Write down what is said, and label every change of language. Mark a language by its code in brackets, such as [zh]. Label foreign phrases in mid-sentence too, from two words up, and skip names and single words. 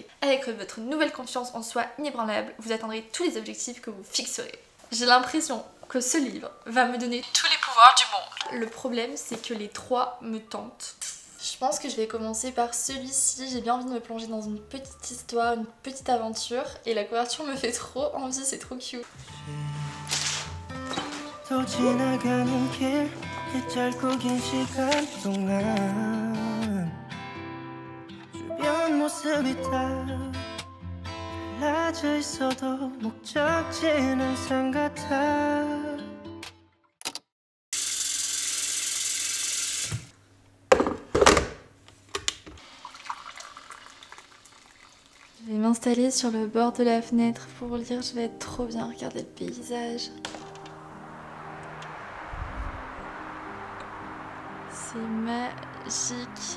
[fr] Avec votre nouvelle confiance en soi inébranlable, vous atteindrez tous les objectifs que vous fixerez. J'ai l'impression que ce livre va me donner tous les pouvoirs du monde. Le problème, c'est que les trois me tentent. Je pense que je vais commencer par celui-ci. J'ai bien envie de me plonger dans une petite histoire, une petite aventure. Et la couverture me fait trop envie, c'est [en] trop cute. [ko] 또 지나가는 길 이 짧고 긴 시간 동안 주변 모습이 다 달라져 있어도 목적지는 항상 같아. [fr] Je vais m'installer sur le bord de la fenêtre pour lire, je vais être trop bien, regarder le paysage. C'est magique.